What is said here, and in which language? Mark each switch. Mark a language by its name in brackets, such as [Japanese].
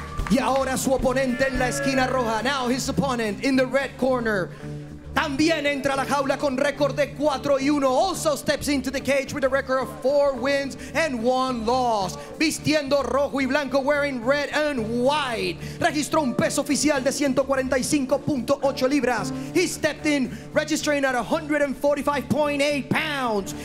[Spanish] Y ahora su oponente en la esquina roja. [English] Now his opponent in the red corner. [Spanish] También entra a la jaula con récord de 4-1. [English] Also steps into the cage with a record of 4 wins and 1 loss. [Spanish] Vistiendo rojo y blanco, [English] wearing red and white. [Spanish] Registró un peso oficial de 145.8 libras. [English] He stepped in, registering at 145.8 pounds.